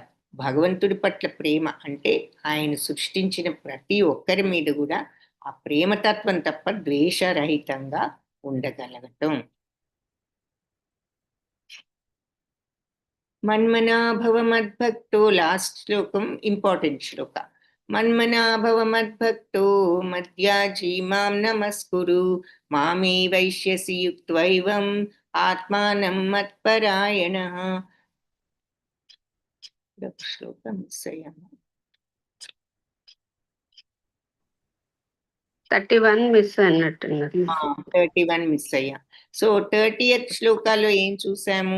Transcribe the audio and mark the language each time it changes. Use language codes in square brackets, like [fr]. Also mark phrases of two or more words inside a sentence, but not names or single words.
[te] భగవంతుడి పట్ల ప్రేమ అంటే ఆయన సృష్టించిన ప్రతి ఒక్కరి మీద కూడా ఆ ప్రేమతత్వం తప్ప ద్వేషరహితంగా ఉండగలగటం. [sa] మన్మనాభవ మద్భక్తో, [te] లాస్ట్ శ్లోకం ఇంపార్టెంట్ శ్లోక. [sa] మన్మనాభవ మద్భక్తో మధ్యాజీ మాం నమస్కురు మామే వైశ్యసి యుక్త్వైవం ఆత్మానం మత్పరాయణ. [te] శ్లోకం మిస్ అయ్యాము. 31 మిస్ అన్నట్టున్నది. 31 మిస్ అయ్యా. సో 30th శ్లోకాలో ఏం చూసాము?